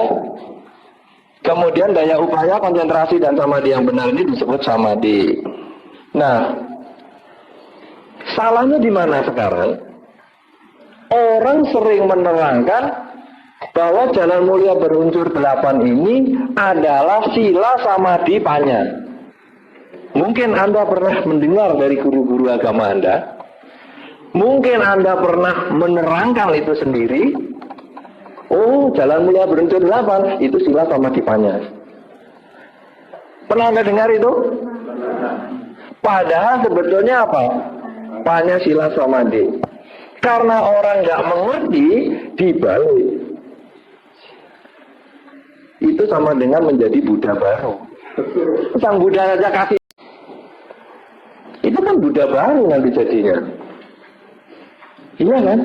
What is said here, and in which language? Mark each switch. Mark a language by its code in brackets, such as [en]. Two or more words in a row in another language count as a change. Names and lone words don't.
[id] Kemudian daya upaya, konsentrasi, dan samadhi yang benar ini disebut samadhi. Nah, salahnya di mana sekarang? Orang sering menerangkan bahwa jalan mulia berunsur 8 ini adalah sila, samadhi, panya. Mungkin Anda pernah mendengar dari guru-guru agama Anda. Mungkin Anda pernah menerangkan itu sendiri. Oh, jalan mulia berunsur 8 itu sila, samadhi, panya. Pernah Anda dengar itu? Padahal sebetulnya apa? Panya, sila, samadhi. Karena orang nggak mengerti, dibalik. Itu sama dengan menjadi Buddha baru. Sang Buddha saja kasih. Itu kan Buddha baru nanti jadinya. Iya kan?